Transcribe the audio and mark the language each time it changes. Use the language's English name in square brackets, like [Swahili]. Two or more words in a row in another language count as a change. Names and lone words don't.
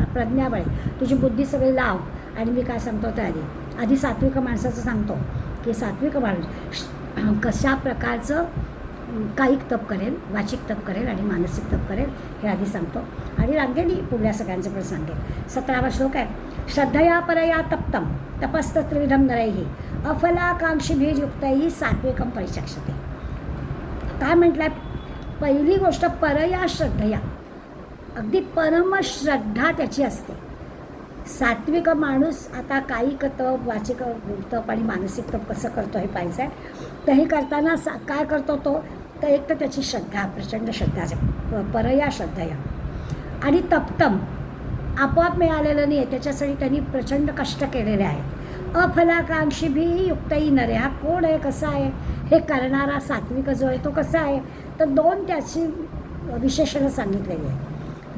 [Marathi] प्रज्ञाबळे, तुझी बुद्धी सगळी लाव. आणि मी काय सांगतो त्या आधी सात्विक माणसाचं सांगतो की सात्विक माणूस कशा प्रकारचं कायिक तप करेल, वाचिक तप करेल आणि मानसिक तप करेल हे आधी सांगतो. आणि रांगेनी पुढल्या सगळ्यांचं पण सांगेल. 17वा श्लोक आहे. [Sanskrit] श्रद्धया परया तप्तम तपस्तत्रिविधम नरैहि अफलाकांक्षीभिर्युक्तैः सात्विकम परिचक्षते. [Marathi] काय म्हटलंय, पहिली गोष्ट [Sanskrit] परया श्रद्धया, [Marathi] अगदी परमश्रद्धा त्याची असते. सात्विक माणूस आता कायिक तप, वाचिक तप आणि मानसिक तप कसं करतो हे पाहायचं आहे. तर हे करताना काय करतो तो, तर एक तर त्याची श्रद्धा, प्रचंड श्रद्धा, [Sanskrit] परया श्रद्धया. [Marathi] आणि तप्तम आपोआप मिळालेलं नाही आहे, त्याच्यासाठी त्यांनी प्रचंड कष्ट केलेले आहेत. [Sanskrit] अफलाकांक्षी भी युक्तही नरे, [Marathi] हा कोण आहे, कसा आहे, हे करणारा सात्विक जो आहे तो कसा आहे, तर 2 त्याची विशेषणं सांगितलेली आहे.